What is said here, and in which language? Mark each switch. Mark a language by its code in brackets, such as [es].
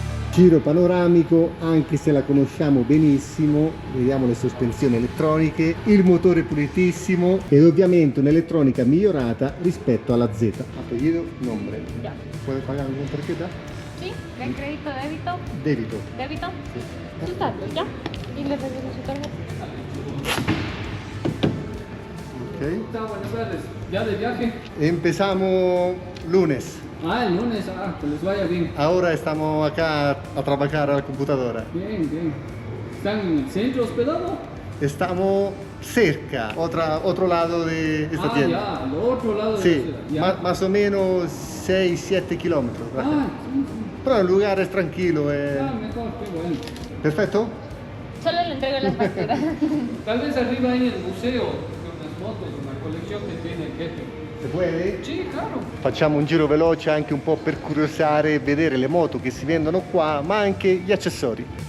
[it] Giro panoramico, anche se la conosciamo benissimo, vediamo le sospensioni elettroniche, il motore pulitissimo ed ovviamente un'elettronica migliorata rispetto alla Z. [es] Apellido, nombre. Ya. ¿Puede pagar con tarjeta? Sí, de crédito, débito. Débito. Débito. Sí. Sus datos, ¿ya? Y le regreso su tarjeta. Ok. Buenas tardes. ¿Ya de viaje? Empezamos lunes. Ah, el lunes, que les vaya bien. Ahora estamos acá a trabajar a la computadora. Bien, bien. ¿Están en el centro hospedado? Estamos cerca, otro lado de esta tienda. Ya, al otro lado de Sí, la ciudad. Ya. más o menos 6-7 kilómetros. Sí, sí. Pero el lugar es tranquilo. Mejor, qué bueno. Perfecto. Solo le entrego las facturas. Tal vez arriba hay el museo con las motos, con la colección que tiene el jefe. Se puede? Sí, claro. [it] Facciamo un giro veloce anche un po' per curiosare e vedere le moto che si vendono qua, ma anche gli accessori.